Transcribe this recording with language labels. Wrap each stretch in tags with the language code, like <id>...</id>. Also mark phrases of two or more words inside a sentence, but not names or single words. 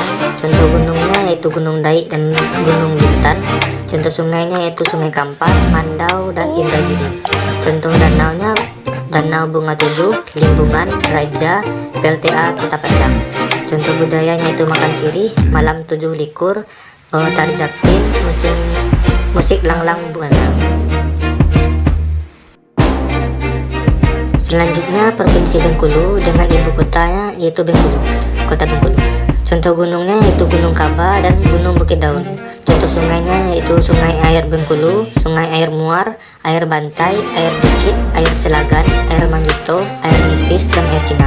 <id>Contoh gunungnya yaitu Gunung Daik dan Gunung Bintan. Contoh sungainya yaitu Sungai Kampar, Mandau, dan Indragiri. Contoh danaunya Danau Bunga Tujuh, Limbungan, Raja, PLTA Kota Padang. Contoh budayanya yaitu makan sirih, malam 7 likur, tari zapin, musik langlang buana. Selanjutnya Provinsi Bengkulu dengan ibu kotanya yaitu Bengkulu, Kota Bengkulu. Contoh gunungnya yaitu Gunung Kaba dan Gunung Bukit Daun. Contoh sungainya yaitu Sungai Air Bengkulu, Sungai Air Muar, Air Bantai, Air Dikit, Air Selagan, Air Manjuto, Air Nipis, dan Air Cinar.</id>